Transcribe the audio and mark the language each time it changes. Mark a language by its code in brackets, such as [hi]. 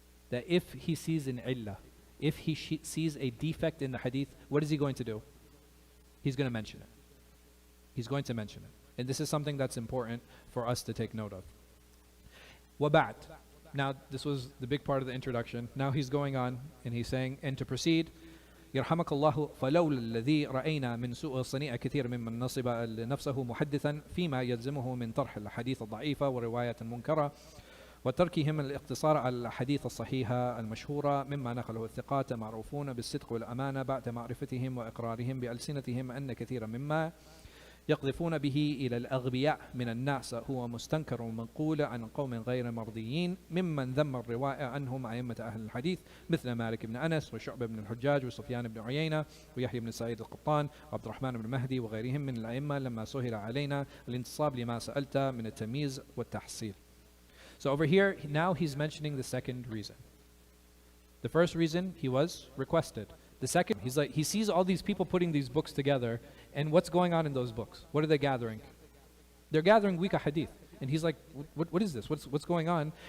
[en] That if he sees an illah, if he sees a defect in the hadith, what is he going to do? He's going to mention it. He's going to mention it. And this is something that's important for us to take note of. [ar] وَبَعْدْ. [en] Now, this was the big part of the introduction. Now he's going on and he's saying, and to proceed, [ar] يرحمك الله فلولا الذي رأينا من سوء الصنيع كثير ممن نصب نفسه محدثا فيما يلزمه من طرح الحديث الضعيفة ورواية المنكرة وتركهم الاقتصار على الحديث الصحيحة المشهورة مما نقله الثقات معروفون بالصدق والأمانة بعد معرفتهم وإقرارهم بألسنتهم أن كثيرا مما يقذفون به إلى الأغبياء من الناس هو مستنكر ومنقول عن قوم غير مرضيين ممن ذم الرواية عنهم أئمة أهل الحديث مثل مالك بن أنس وشعبة بن الحجاج وسفيان بن عيينة ويحيى بن سعيد القطان وعبد الرحمن بن مهدي وغيرهم من الأئمة لما سهل علينا الانتصاب لما سألت من التمييز والتحصيل. [en] So over here, now he's mentioning the second reason. The first reason, he was requested. The second, he sees all these people putting these books together, and what's going on in those books? What are they gathering? They're gathering weak hadith. And he's like, what is this? What's going on?